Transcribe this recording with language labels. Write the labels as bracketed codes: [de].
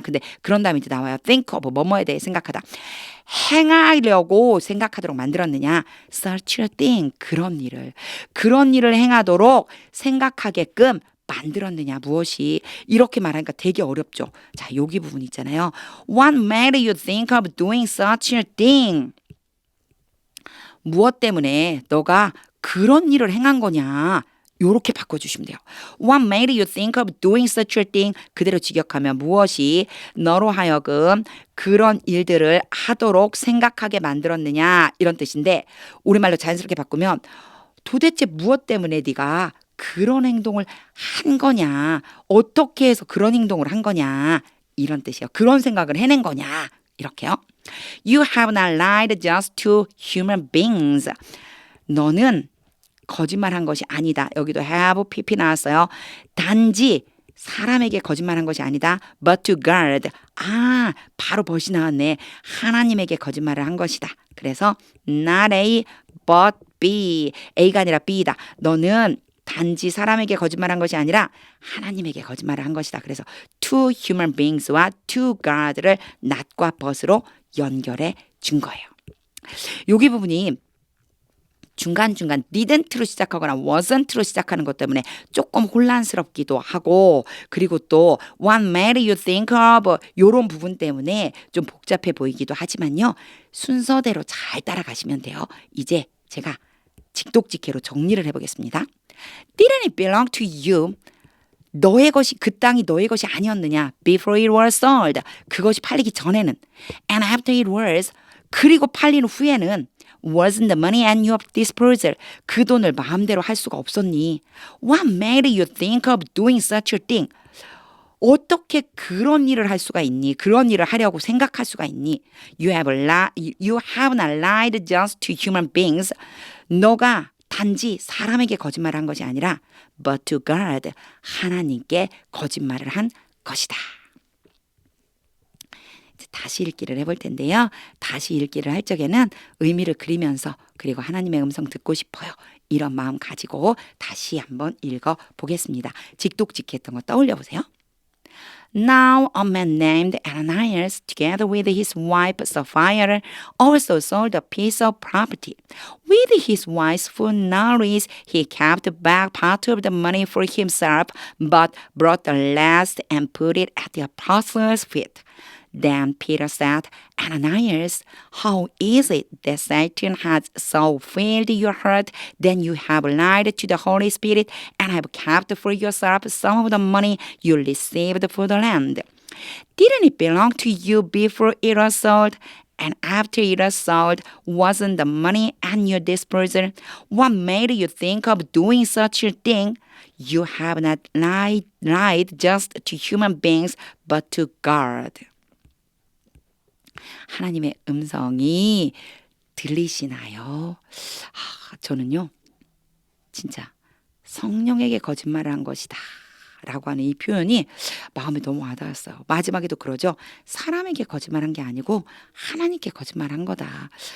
[ko] 근데 그런 다음에 이제 나와요. think of, 뭐뭐에 대해 생각하다. 행하려고 생각하도록 만들었느냐. such a thing, 그런 일을 행하도록 생각하게끔 만들었느냐 무엇이 이렇게 말하니까 되게 어렵죠. 자 여기 부분 있잖아요. [en] What made you think of doing such a thing? [ko] 무엇 때문에 너가 그런 일을 행한 거냐 요렇게 바꿔주시면 돼요. [en] What made you think of doing such a thing? [ko] 그대로 직역하면 무엇이 너로 하여금 그런 일들을 하도록 생각하게 만들었느냐 이런 뜻인데 우리말로 자연스럽게 바꾸면 도대체 무엇 때문에 네가 그런 행동을 한 거냐 어떻게 해서 그런 행동을 한 거냐 이런 뜻이에요. 그런 생각을 해낸 거냐 이렇게요. [en] You have not lied just to human beings. [ko] 너는 거짓말한 것이 아니다. 여기도 have pp 나왔어요. 단지 사람에게 거짓말한 것이 아니다. [en] But to God. [ko] 바로 벗이 나왔네. 하나님에게 거짓말을 한 것이다. 그래서 not A but B. A가 아니라 B다. 너는 단지 사람에게 거짓말한 것이 아니라 하나님에게 거짓말을 한 것이다. 그래서 to human beings와 to God를 not과 but으로 연결해 준 거예요. 여기 부분이 중간중간 didn't로 시작하거나 wasn't로 시작하는 것 때문에 조금 혼란스럽기도 하고, 그리고 또 [en] what made you think of [ko] 이런 부분 때문에 좀 복잡해 보이기도 하지만요. 순서대로 잘 따라가시면 돼요. 이제 제가 직독직해로 정리를 해보겠습니다. [en] Didn't it belong to you? [ko] 너의 것이, 그 땅이 너의 것이 아니었느냐? [en] Before it was sold. [ko] 그것이 팔리기 전에는. [en] And after it was. [ko] 그리고 팔린 후에는 [en] wasn't the money at your disposal. [ko] 그 돈을 마음대로 할 수가 없었니? [en] What made you think of doing such a thing? [ko] 어떻게 그런 일을 할 수가 있니? 그런 일을 하려고 생각할 수가 있니? [en] You have not lied just to human beings. [ko] 너가 단지 사람에게 거짓말한 것이 아니라 [en] but to God, [ko] 하나님께 거짓말을 한 것이다. 다시 읽기를 해볼 텐데요. 다시 읽기를 할 적에는 의미를 그리면서, 그리고 하나님의 음성 듣고 싶어요, 이런 마음 가지고 다시 한번 읽어보겠습니다. 직독직했던 거 떠올려 보세요. [en] Now a man named Ananias, together with his wife Sapphira, also sold a piece of property. With his wife's full knowledge, he kept back part of the money for himself, but brought the rest and put it at the apostles' feet. Then Peter said, Ananias, how is it that Satan has so filled your heart that you have lied to the Holy Spirit and have kept for yourself some of the money you received for the land? Didn't it belong to you before it was sold? And after it was sold, wasn't the money at your disposal? What made you think of doing such a thing? You have not lied just to human beings, but to God. [ko] 하나님의 음성이 들리시나요? 저는요, 진짜 성령에게 거짓말을 한 것이다 라고 하는 이 표현이 마음에 너무 와닿았어요. 마지막에도 그러죠. 사람에게 거짓말한 게 아니고 하나님께 거짓말한 거다.